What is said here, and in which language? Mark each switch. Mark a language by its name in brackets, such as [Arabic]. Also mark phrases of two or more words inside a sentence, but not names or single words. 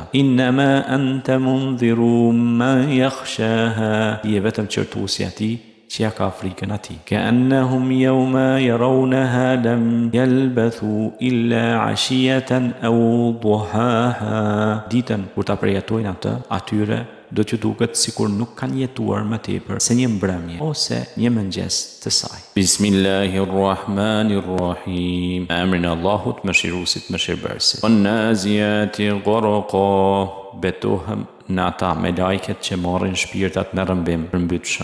[Arabic] إنما أنت منذر من يخشاها, [Albanian] je vetëm qërtuesi atij që ja ka frikën atij. [Arabic] كأنهم يوم يرونها لم يلبثوا إلا عشية أو ضحاها, [Albanian] ditën kur ta përjetojnë atë, atyre do t'ju duket sikur nuk kanë jetuar më tepër se një mbrëmje ose një mëngjes të saj. Bismillahirrahmanirrahim. Emrin e Allahut mëshiruesit mëshirbërësit. [Arabic] والنازعات غرقا, [Albanian] betohem në ata me lajket që marrin shpirtat në rëmbim përmbytshëm.